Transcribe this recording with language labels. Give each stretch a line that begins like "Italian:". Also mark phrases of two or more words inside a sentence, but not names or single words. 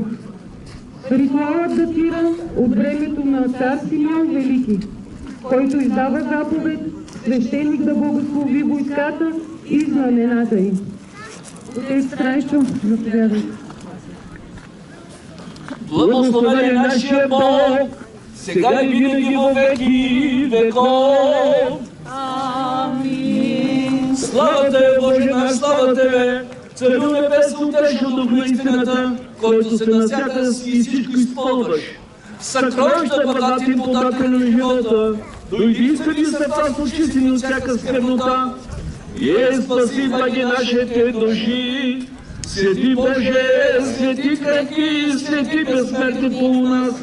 Bulgarian: Ритуалът датира от времето на цар Симеон Велики, който издава заповед свещеник да благослови войската и знамената им. Отец Трайчо, заповядайте. Благословен е нашия Бог, сега и винаги във веки веков. Амин. Слава Тебе, Боже наш, слава Тебе, Царю небесно, утешен дух на истината, който се насяка и всичко изпълваш. Съкровища благодати и подател на живота, дойди изхъди сърца с очистени от всяка сквернота. И спаси, благи нашите души. Свети Боже, свети крепки, свети безсмертни по нас.